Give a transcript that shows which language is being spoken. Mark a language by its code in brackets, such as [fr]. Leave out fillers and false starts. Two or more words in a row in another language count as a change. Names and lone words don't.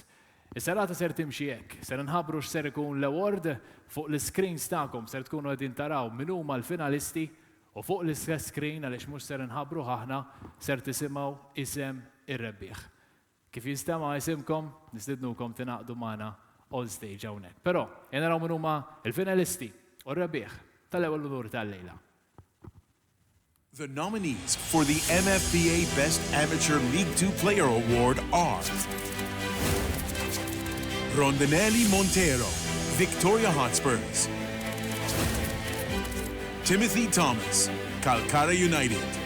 [mt] Is-serata ser timxi hekk, ser nħabbru x'ser ikun l-award fuq l-screens tagħkom ser tkunu qegħdin taraw min huma l-finalisti u fuq l-istess screen għaliex mhux ser nħabbru aħna ser tisimgħu isem ir-rebbieħ. Kif jinstema' isimkom, nistidnukom tingħaqdu magħna [en] on stage [mt] hawnhekk. Però jien naraw min huma l-finalisti u r-rebbieħ tal-ewwel unur tal-lejla. [en] The nominees for the MFPA Best Amateur League 2 Player Award are Rondinelli Montero, Victoria Hotspurs. Timothy Thomas, Calcara United.